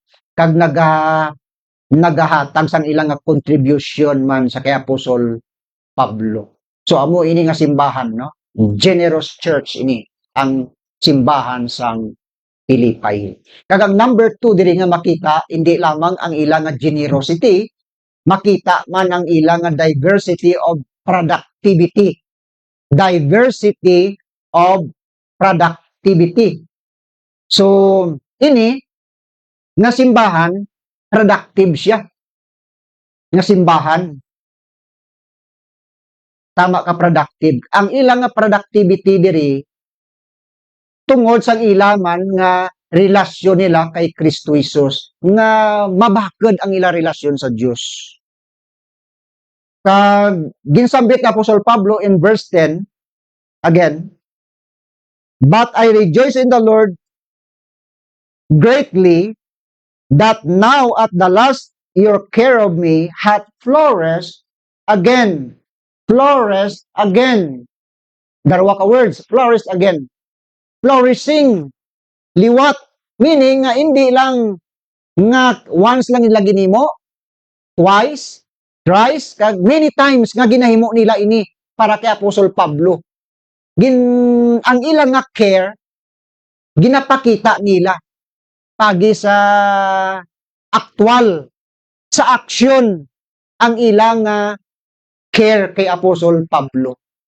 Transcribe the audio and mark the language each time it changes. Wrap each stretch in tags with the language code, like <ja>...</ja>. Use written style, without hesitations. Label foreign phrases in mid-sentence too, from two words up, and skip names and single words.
<hil>Kag nagahatag sang ilang nga contribution man sa kay Apostol Pablo. So amo ini nga simbahan, no?</hil> <en>Generous church</en> <hil>ini ang simbahan sang Pilipay. Kag ang number 2 diri nga makita hindi lamang ang ilang nga generosity, makita man ang ilang nga</hil> <en>diversity of productivity. Diversity of productivity.</en> <hil>So ini nga simbahan productive siya. Nga simbahan tama ka productive. Ang ilang nga productivity diri tungod sa ilaman nga relasyon nila kay Kristo Jesus nga mabakod ang ila relasyon sa Dios. Kag ginsambit ni Apostol Pablo</hil> <en>in verse 10 again, but I rejoice in the Lord greatly that now at the last your care of me hath flourished again. Flourished again.</en> <hil>Darwa ka words,</hil> <en>flourished again. Flourishing.</en> <hil>Liwat. Meaning nga hindi lang nga once lang nila ginimo, twice, thrice, kag</hil> <en>many times</en> <hil>nga ginahimo nila ini para kay Apostol Pablo. Ang ilang nga care, ginapakita nila pagi sa actual, sa action, ang ilang care kay Apostol Pablo.</hil>